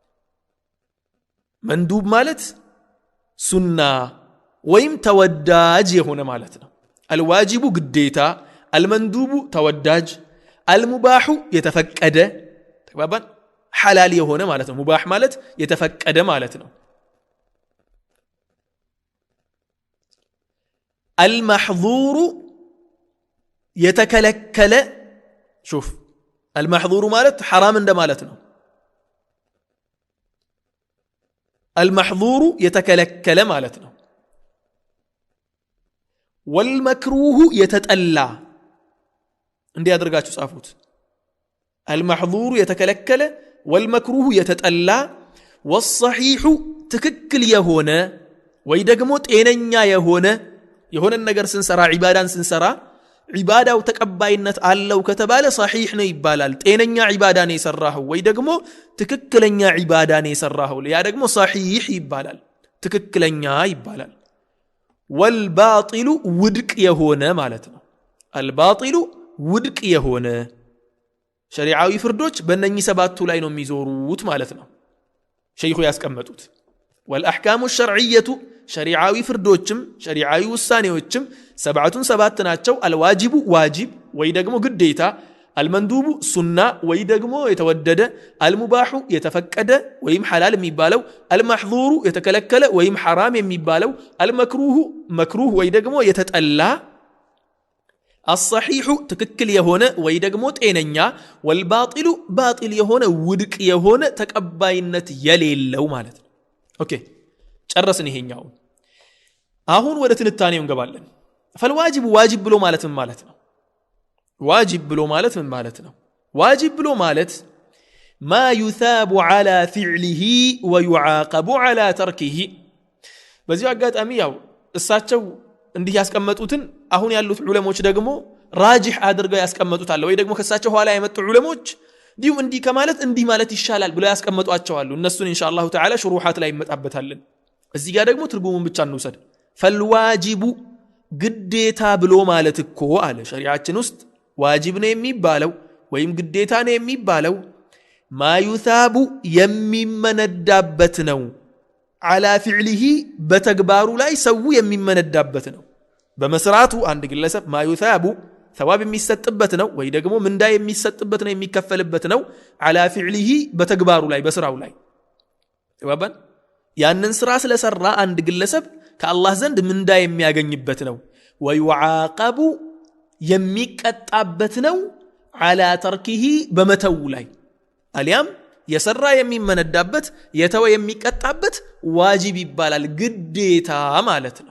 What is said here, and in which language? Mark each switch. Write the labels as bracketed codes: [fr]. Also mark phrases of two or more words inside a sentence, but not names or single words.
[am] መንዱብ ማለት ሱና ወይም ተወዳጅ የሆነ ማለት ነው الواجب ግዴታ المندوب ተወዳጅ المباح የተፈቀደ ተባባን ሐላል የሆነ ማለት ነው ሙባህ ማለት የተፈቀደ ማለት ነው المحظور የተከለከለ [ar] شوف المحظور [am] ማለት حرام እንደ ማለት ነው المحظور የተከለከለ ማለት ነው [ar] والمكروه يتطلع [am] እንዴ ያደርጋችሁ ጻፉት المحظور የተከለከለ [ar] والمكروه يتطلع [am] والصحيح ትክክል የሆነ ወይ ደግሞ ጤነኛ የሆነ ነገር ስንሰራ ዒባዳን ስንሰራ ዒባዳው ተቀባይነት አለው ከተባለ صحيح ነው ይባላል ጤነኛ ዒባዳ ነው የሰራው ወይ ደግሞ ትክክለኛ ዒባዳ ነው የሰራው ያ ደግሞ صحيح ይባላል ትክክለኛ ይባላል والباطل ውድቅ የሆነ ማለት ነው الباطل ውድቅ የሆነ ሸሪዓዊ ፍርዶች በእነኚህ ሰባቱ ላይ ነው የሚዞሩት ማለት ነው ሸይኹ ያስቀመጡት [ar] والأحكام الشرعية [am] شريعاዊ ፍርዶችም ሸሪዓዊ ውሳኔዎችም ሰባት ናቸው [ar] الواجب واجب [am] ወይ ደግሞ ግዴታ المندوب ሱና ወይ ደግሞ የተወደደ المباح የተፈቀደ ወይም ሐላል የሚባለው المحظور የተከለከለ ወይም حرام የሚባለው [ar] المكروه مكروه [am] ወይ ደግሞ የተጠላ الصحيح ትክክል የሆነ ወይ ደግሞ ጤነኛ [ar] والباطل باطل [am] የሆነ ውድቅ የሆነ ተቀባይነት የሌለው ማለት ነው ኦኬ ጨረስን ይሄኛው አሁን ወደ ትንታኔው እንገባለን [ar] فالواجب واجب [am] ብሎ ማለት ምን ማለት ነው واجب ብሎ ማለት ምን ማለት ነው واجب ብሎ ማለት [ar] ما يثاب على فعله ويعاقب على تركه [am] በዚህ አጋጣሚ ያው እሳቸው እንዲህ ያስቀመጡትን አሁን ያሉት ዑለሞች ደግሞ ራጂህ አድርገው ያስቀመጡታል ወይ ደግሞ ከሳቸው ኋላ የመጡ ዑለሞች ዲው እንዲህ ከማለት እንዲህ ማለት ይሻላል ብለው ያስቀመጧቸው አሉ እነሱን [ar] إن شاء الله تعالى [am] ሽሩሃት ላይ እንመጣበታለን እዚህ ጋር ደግሞ ትርጉሙን ብቻ እንውሰድ فالواجب ግዴታ ብሎ ማለት እኮ አለ ሸሪዓችን ውስጥ ዋጅብ ነው የሚባለው ወይም ግዴታ ነው የሚባለው [ar] ما يثاب [am] የሚመነዳበት ነው على فعله በተግባሩ ላይ ሰው የሚመነዳበት ነው በመስራቱ አንድ ግለሰብ [ar] ما يثاب ثواب [am] የሚሰጥበት ነው ወይ ደግሞ ምንዳ የሚሰጥበት ነው የሚከፈልበት ነው [ar] على فعله [am] በተግባሩ ላይ በስራው ላይ ተባባን ያንን ስራ ስለሰራ አንድ ግለሰብ ከአላህ ዘንድ ምንዳ የሚያገኝበት ነው ويعاقب የሚቀጣበት ነው [ar] على تركه [am] በመተው ላይ አሊያም የሰራ የሚመነዳበት የተወ የሚቀጣበት ዋጅብ ይባላል ግዴታ ማለት ነው